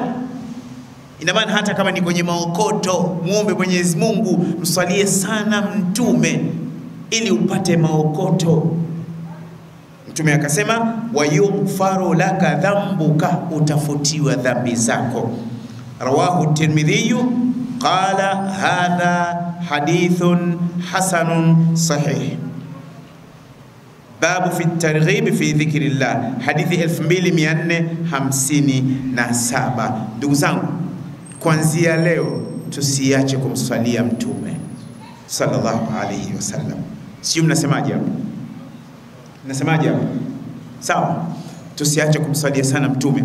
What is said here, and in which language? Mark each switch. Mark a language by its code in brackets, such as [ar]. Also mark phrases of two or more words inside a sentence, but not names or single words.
[sw] Ina maana hata kama ni kwenye maokoto, muombe Mwenyezi Mungu, mswalie sana Mtume ili upate maokoto. Mtume akasema [ar] ويغفر لك ذنبك, [sw] utafutiwa dhambi zako. [ar] رواه الترمذي قال هذا حديث حسن صحيح. باب في الترغيب في ذكر الله, [sw] hadithi 2457. Ndugu zangu, kuanzia leo tusiache kumswalia Mtume [ar] صلى الله عليه وسلم. [sw] Sio mnasemaje hapo? Nasemaje hapo? Sawa, tusiache kumsalia sana Mtume.